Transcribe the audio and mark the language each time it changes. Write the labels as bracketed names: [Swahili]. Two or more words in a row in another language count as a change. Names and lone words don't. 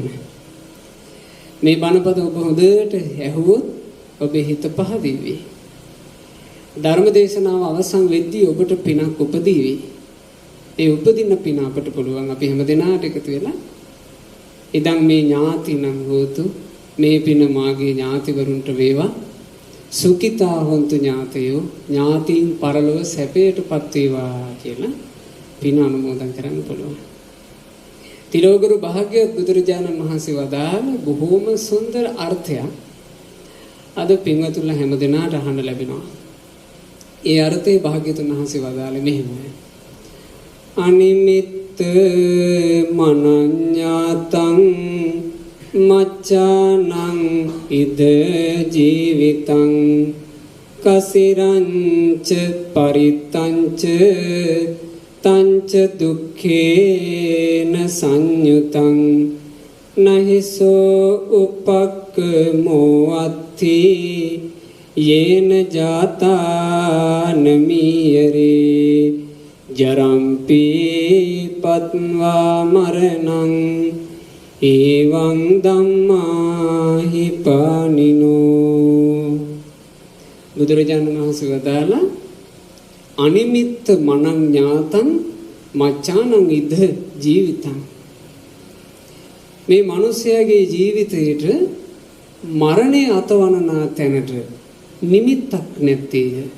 [Sinhala] මේ බණපද ඔබ හොඳට ඇහුවොත් ඔබේ හිත පහදීවි. ධර්ම දේශනාව අවසන් වෙද්දී ඔබට පිනක් උපදීවි. ඒ උපදින පින අපට පුළුවන් අපි හැම දෙනාට එකතු වෙලා ඉදන් මේ [Pali] ඥාතිනම් හෝතු [Sinhala] මේ පින මාගේ ඥාතිවරුන්ට වේවා [Pali] සුඛිතා හොන්තු ඥාතයෝ [Sinhala] ඥාතීන් පරලොව සැපයටපත් වේවා කියලා පින අනුමෝදන් කරන්න පුළුවන්. තිලෝගුරු භාග්‍යවත් බුදුරජාණන් වහන්සේ වදාළ බොහෝම සුන්දර අර්ථයක් අද පින්වතුන්ලා හැම දෙනාට අහන්න ලැබෙනවා. ඒ අර්ථයේ භාග්‍යවතුන් වහන්සේ වදාළේ මෙහෙමයි. [Pali] අනිමිත්ත මනඤ්ඤාතං මච්ඡානං ඉද ජීවිතං කසිරංච පරිත්තංච තංච දුක්ඛේන සංයුතං නහිසෝ උපක්ඛමෝ අත්ථි යේන ජාතාන මීයරේ ජරම්පි පත්වා මරණං එවං ධම්මාහි පානිනෝ. [Sinhala] බුදුරජාණන් වහන්සේ වදාළා [Pali] අනිමිත්ත මනං ඥාතං මච්ඡානං ඉද ජීවිතං. [Sinhala] මේ මිනිස්යාගේ ජීවිතේට මරණය අතවනනා තැනට නිමිත්තක් නැත්තේය.